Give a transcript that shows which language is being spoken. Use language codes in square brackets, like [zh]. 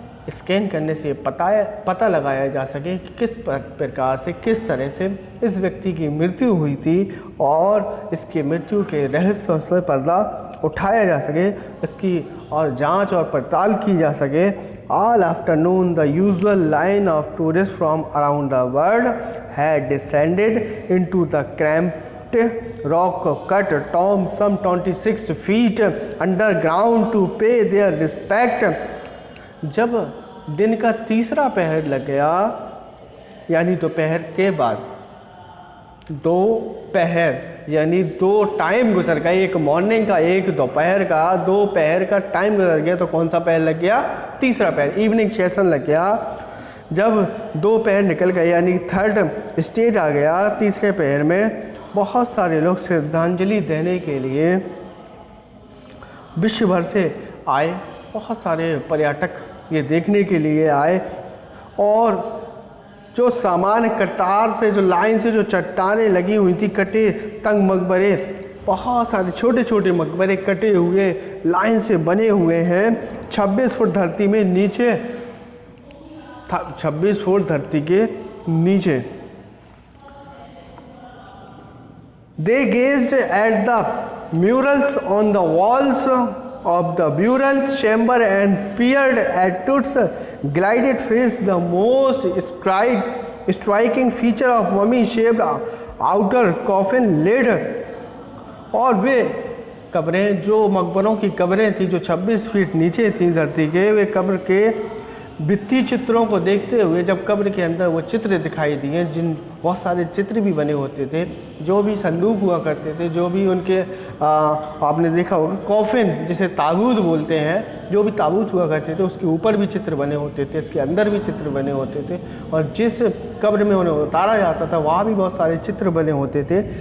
[hi] Scan करने से पता लगाया जा सके कि किस प्रकार से, किस तरह से इस व्यक्ति की मृत्यु हुई थी और इसकी मृत्यु के रहस्य से पर्दा उठाया जा सके, इसकी और जांच और पड़ताल की जा सके। [en] All afternoon the usual line of tourists from around the world had descended into the cramped rock cut tomb some 26 feet underground to pay their respect। [hi] जब दिन का तीसरा पहर लग गया, यानी दोपहर के बाद, 2 पहर यानी 2 टाइम गुजर गए, एक मॉर्निंग का, एक दोपहर का, 2 पहर का टाइम गुजर गया, तो कौन सा पहर लग गया? तीसरा पहर, इवनिंग सेशन लग गया। जब 2 पहर निकल गए यानी 3rd स्टेज आ गया, तीसरे पहर में बहुत सारे लोग श्रद्धांजलि देने के लिए विश्व भर से आए। बहुत सारे पर्यटक ये देखने के लिए आए। और जो सामान्य कतार से, जो लाइन से जो चट्टानें लगी हुई थी, कटे तंग मकबरे, बहुत सारे छोटे छोटे मकबरे कटे हुए लाइन से बने हुए हैं 26 फुट धरती में नीचे, 26 फुट धरती के नीचे। [en] They gazed at the murals on the walls of the burial chamber and peered at Tut's glided face, the most striking feature of mummy-shaped outer coffin lid। [hi] और वे कब्रें, जो मकबरों की कब्रें थी जो 26 फीट नीचे थी धरती के, वे कब्र के भित्ति चित्रों को देखते हुए जब कब्र के अंदर वो चित्र दिखाई दिए, जिन बहुत सारे चित्र भी बने होते थे, जो भी संदूक हुआ करते थे, जो भी उनके आपने देखा होगा कॉफिन जिसे ताबूत बोलते हैं, जो भी ताबूत हुआ करते थे उसके ऊपर भी चित्र बने होते थे, इसके अंदर भी चित्र बने होते थे, और जिस कब्र में उन्हें उतारा जाता था वहाँ भी बहुत सारे चित्र बने होते थे।